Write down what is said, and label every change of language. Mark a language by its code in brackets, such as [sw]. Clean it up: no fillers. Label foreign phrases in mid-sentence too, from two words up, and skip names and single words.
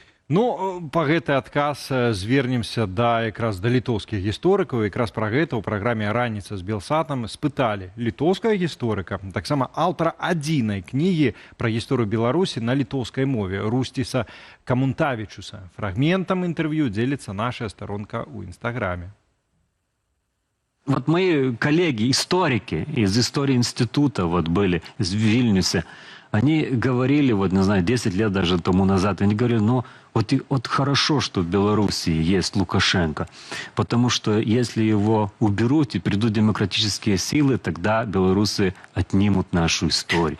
[be] Ну, па гэты адказ звернемся якраз да літоўскіх гісторыкаў. Якраз пра гэта ў праграме «Раніца з Белсатам» спыталі літоўскага гісторыка, таксама аўтара адзінай кнігі пра гісторыю Беларусі на літоўскай мове Рустіса Камунтавічуса. Фрагментам інтэрв'ю дзеліцца наша старонка ў Інстаграме. [ru] Вот мои коллеги, историки из истории института были из Вильнюса, они говорили, не знаю, 10 лет даже тому назад, они говорили, вот хорошо, что в Беларуси есть Лукашенко, потому что если его уберут и придут демократические силы, тогда белорусы отнимут нашу историю.